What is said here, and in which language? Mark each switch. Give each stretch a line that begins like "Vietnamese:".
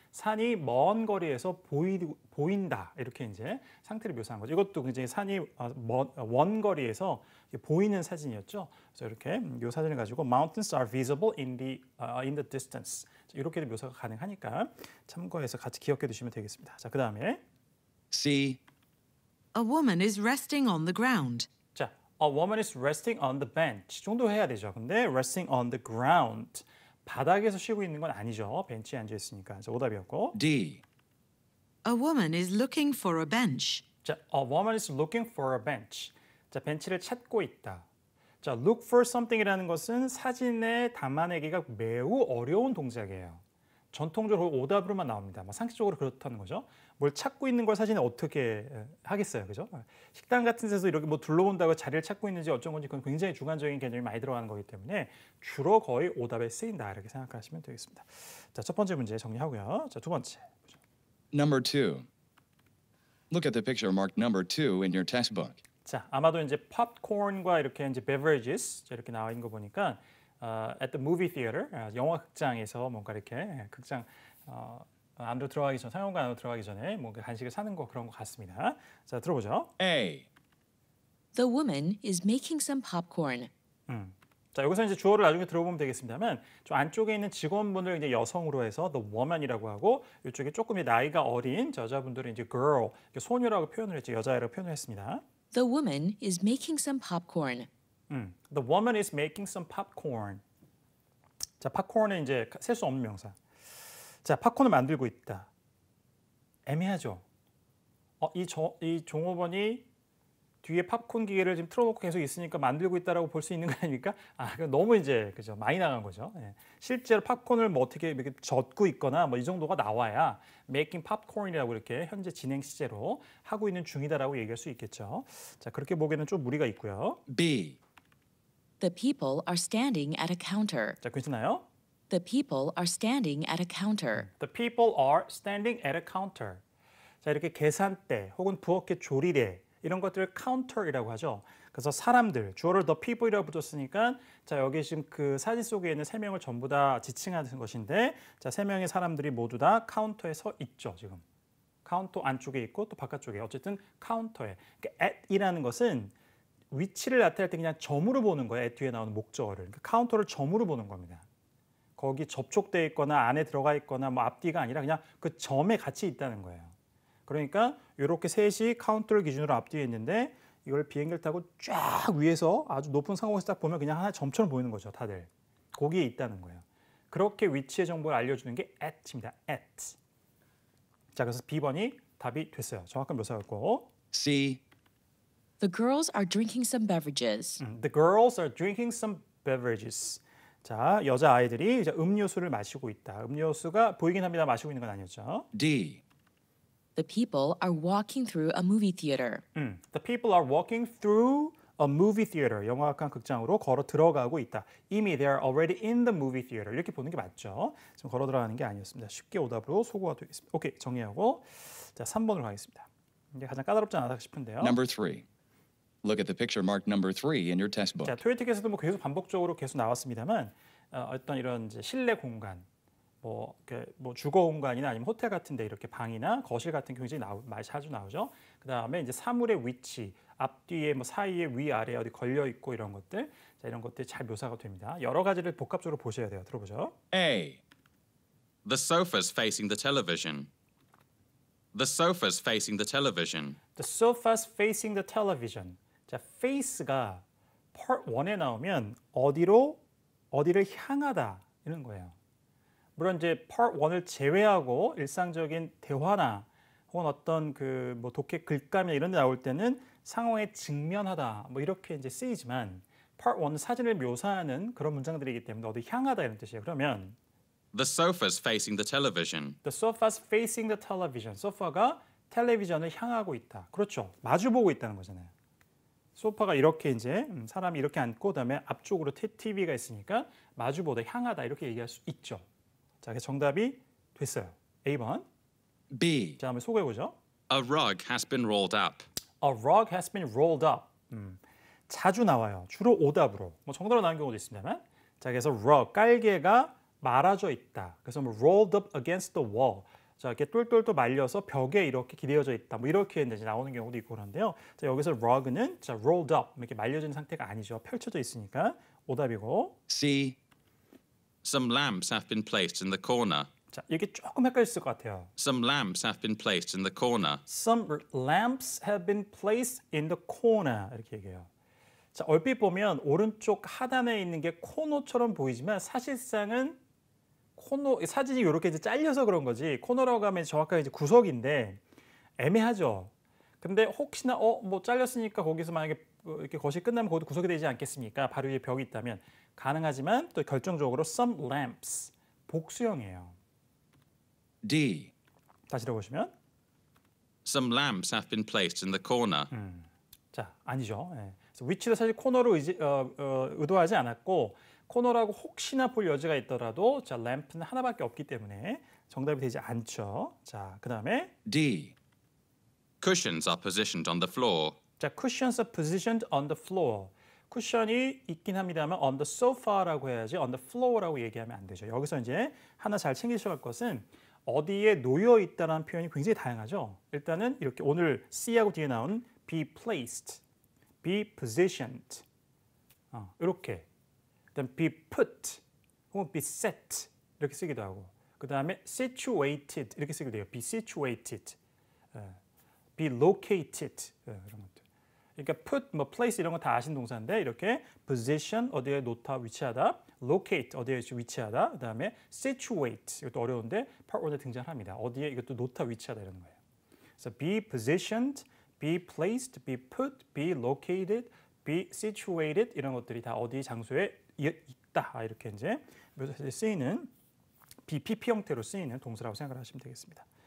Korean: 산이 먼 거리에서 보인다 이렇게 이제 상태를 묘사한 거죠. 이것도 굉장히 산이 먼 거리에서 보이는 사진이었죠. 그래서 이렇게 이 사진을 가지고
English: mountains are visible in the distance
Korean: 이렇게도 묘사가 가능하니까 참고해서 같이 기억해 두시면 되겠습니다. 자, 그 다음에
English: C. A woman is resting on the ground. 자, a woman is resting on the bench
Korean: 정도 해야 되죠. 근데
English: resting on the ground
Korean: 바닥에서 쉬고 있는 건 아니죠. 벤치에 앉아 있으니까. 그래서 오답이었고.
English: D. A woman is looking for a bench. 자, a woman is looking for a bench.
Korean: 자, 벤치를 찾고 있다. 자, look for something이라는 것은 사진에 담아내기가 매우 어려운 동작이에요. 전통적으로 오답으로만 나옵니다. 상식적으로 그렇다는 거죠. 뭘 찾고 있는 걸 사진에 어떻게 하겠어요, 그죠? 식당 같은 데서 이렇게 뭐 둘러본다고 자리를 찾고 있는지 어쩐 건지 그건 굉장히 주관적인 개념이 많이 들어가는 거기 때문에 주로 거의 오답에 쓰인다 이렇게 생각하시면 되겠습니다. 자, 첫 번째 문제 정리하고요. 자, 두 번째.
English: Number 2. Look at the picture marked number 2 in your textbook.
Korean: 자, 아마도 이제 팝콘과 이렇게 이제 beverages 이렇게 나와 있는 거 보니까
English: at the movie theater
Korean: 영화 극장에서 뭔가 이렇게 극장 안으로 들어가기 전 상영관 안으로 들어가기 전에 뭔가 간식을 사는 거 그런 것 같습니다. 자, 들어보죠.
English: A. The woman is making some popcorn.
Korean: 자, 여기서 이제 주어를 나중에 들어보면 되겠습니다만, 저 안쪽에 있는 직원분을 이제 여성으로 해서 the woman이라고 하고, 이쪽에 조금 나이가 어린 여자분들은 이제 girl, 소녀라고 표현을 했죠. 여자애라고 표현을 했습니다.
English: The woman is making some popcorn. The woman is making some popcorn.
Korean: 자, 팝콘은 이제 셀 수 없는 명사. 자, 팝콘을 만들고 있다. 애매하죠. 이 종업원이 뒤에 팝콘 기계를 지금 틀어놓고 계속 있으니까 만들고 있다라고 볼 수 있는 거 아닙니까? 그건 너무 이제 그죠 많이 나간 거죠. 예. 실제로 팝콘을 뭐 어떻게 이렇게 젓고 있거나 뭐 이 정도가 나와야
English: making popcorn
Korean: 이라고 이렇게 현재 진행 시제로 하고 있는 중이다라고 얘기할 수 있겠죠. 자, 그렇게 보기에는 좀 무리가 있고요.
English: B. The people are standing at a counter.
Korean: 자, 괜찮아요?
English: The people are standing at a counter. The people are standing at a counter.
Korean: 자, 이렇게 계산대 혹은 부엌의 조리대 이런 것들을 counter이라고 하죠. 그래서 사람들, 주어를 the people이라고 붙였으니까 자, 여기 지금 그 사진 속에 있는 세 명을 전부 다 지칭하는 것인데 자, 세 명의 사람들이 모두 다 카운터에 서 있죠, 지금. 카운터 안쪽에 있고 또 바깥쪽에 어쨌든 카운터에. 그러니까 at이라는 것은 위치를 나타낼 때 그냥 점으로 보는 거예요. at 뒤에 나오는 목적어를. 그러니까 카운터를 점으로 보는 겁니다. 거기 접촉되어 있거나 안에 들어가 있거나 뭐 앞뒤가 아니라 그냥 그 점에 같이 있다는 거예요. 그러니까 이렇게 셋이 카운터를 기준으로 앞뒤에 있는데 이걸 비행기를 타고 쫙 위에서 아주 높은 상공에서 딱 보면 그냥 하나의 점처럼 보이는 거죠, 다들. 거기에 있다는 거예요. 그렇게 위치의 정보를 알려주는 게 at입니다. at. 자, 그래서 B번이 답이 됐어요. 정확한 묘사였고.
English: C. The girls are drinking some beverages. The girls are drinking some beverages.
Korean: 자, 여자 아이들이 이제 음료수를 마시고 있다. 음료수가 보이긴 합니다. 마시고 있는 건 아니었죠.
English: D. The people are walking through a movie theater. The people are walking through a movie theater.
Korean: 영화관 극장으로 걸어 들어가고 있다. 이미
English: they are already in the movie theater.
Korean: 이렇게 보는 게 맞죠. 지금 걸어 들어가는 게 아니었습니다. 쉽게 오답으로 소거가 되겠습니다. 오케이, 정리하고 자, 3번으로 가겠습니다. 이게 가장 까다롭지 않았나 싶은데요.
English: Number 3. Look at the picture marked number 3 in your textbook.
Korean: 자, 토요틱에서도 뭐 계속 반복적으로 계속 나왔습니다만 어떤 이런 이제 실내 공간, 뭐 주거 공간이나 아니면 호텔 같은데 이렇게 방이나 거실 같은 게 굉장히 자주 나오죠. 그 다음에 이제 사물의 위치, 앞뒤에 뭐 사이에 위 아래 어디 걸려 있고 이런 것들, 자, 이런 것들이 잘 묘사가 됩니다. 여러 가지를 복합적으로 보셔야 돼요. 들어보죠.
English: A. The sofa's facing the television. The sofa's facing the television. The sofa's facing the television.
Korean: 자, face가 part 1에 나오면 어디를 향하다 이런 거예요. 물론 이제 part 1을 제외하고 일상적인 대화나 혹은 어떤 그 뭐 독해 글감이나 이런 데 나올 때는 상황에 직면하다 뭐 이렇게 이제 쓰이지만 part 1은 사진을 묘사하는 그런 문장들이기 때문에 어디 향하다 이런 뜻이에요. 그러면
English: The sofa's facing the television. The sofa's facing the television.
Korean: 소파가 텔레비전을 향하고 있다. 그렇죠. 마주 보고 있다는 거잖아요. 소파가 이렇게 이제 사람이 이렇게 앉고 그다음에 앞쪽으로 TV가 있으니까 마주보다 향하다 이렇게 얘기할 수 있죠. 자, 그래서 정답이 됐어요. A번.
English: B.
Korean: 자, 한번 소개해 보죠.
English: A rug has been rolled up. A rug has been rolled up.
Korean: 자주 나와요. 주로 오답으로. 뭐 정답으로 나온 경우도 있습니다만. 자, 그래서 rug 깔개가 말아져 있다. 그래서 뭐
English: rolled up against the wall.
Korean: 자, 이렇게 똘똘똘 말려서 벽에 이렇게 기대어져 있다. 뭐 이렇게 이제 나오는 경우도 있고 그런데요. 자, 여기서 rug는 자, rolled up 이렇게 말려진 상태가 아니죠. 펼쳐져 있으니까 오답이고.
English: C. Some lamps have been placed in the corner.
Korean: 자, 이게 조금 헷갈렸을 것 같아요.
English: Some lamps have been placed in the corner. Some lamps have been placed in the corner
Korean: 이렇게 얘기해요. 자, 얼핏 보면 오른쪽 하단에 있는 게 코너처럼 보이지만 사실상은 코너 사진이 이렇게 이제 잘려서 그런 거지 코너라고 하면 정확하게 이제 구석인데 애매하죠. 근데 혹시나 뭐 잘렸으니까 거기서 만약에 이렇게 것이 끝나면 거기도 구석이 되지 않겠습니까? 바로 위에 벽이 있다면 가능하지만 또 결정적으로 some lamps 복수형이에요.
English: D.
Korean: 다시 들어보시면
English: Some lamps have been placed in the corner.
Korean: 자 아니죠. 예. 그래서 위치를 사실 코너로 의도하지 않았고 코너라고 혹시나 볼 여지가 있더라도 자 램프는 하나밖에 없기 때문에 정답이 되지 않죠. 자 그다음에
English: D. Cushions are positioned on the floor. 자 cushions are positioned on the floor.
Korean: 쿠션이 있긴 합니다만
English: on the sofa
Korean: 라고 해야지
English: on the floor
Korean: 라고 얘기하면 안 되죠. 여기서 이제 하나 잘 챙기셔야 할 것은 어디에 놓여 있다는 표현이 굉장히 다양하죠. 일단은 이렇게 오늘 C하고 뒤에 나온 be placed, be positioned 이렇게 그다음 be put 혹은 be set 이렇게 쓰기도 하고 그 다음에 situated 이렇게 쓰기도 해요. be situated, be located 이런 것들. 그러니까 put, 뭐 place 이런 거 다 아신 동사인데 이렇게 position 어디에 놓다 위치하다, locate 어디에 위치하다, 그 다음에 situate 이것도 어려운데 part 1에 등장합니다. 어디에 이것도 놓다 위치하다 이런 거예요. 그래서 be positioned, be placed, be put, be located, be situated 이런 것들이 다 어디 장소에 있다 이렇게 이제 묘사에 쓰이는 BPP 형태로 쓰이는 동사라고 생각을 하시면 되겠습니다.